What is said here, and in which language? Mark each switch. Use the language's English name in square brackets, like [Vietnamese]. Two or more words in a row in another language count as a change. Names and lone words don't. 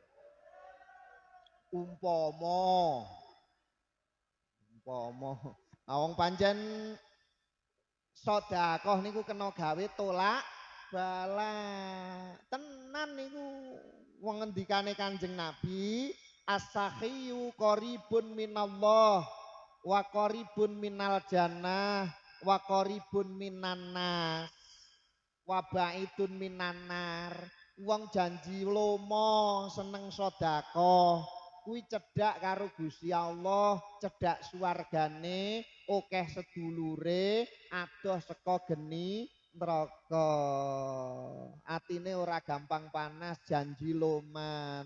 [Javanese] Umpama wong pancen sedekah niku kena gawe tolak bala. Tenan niku wong ngendikane Kanjeng Nabi, [Arabic] السخي قريب من الله وقريب من الجنة وقريب من الناس وبعيد من النار. [Javanese] Wong janji lomo seneng sedekah kuwi cedhak karo Gusti Allah, cedhak swargane, akeh sedulure, adoh saka geni neraka. Atine ora gampang panas, janji loman.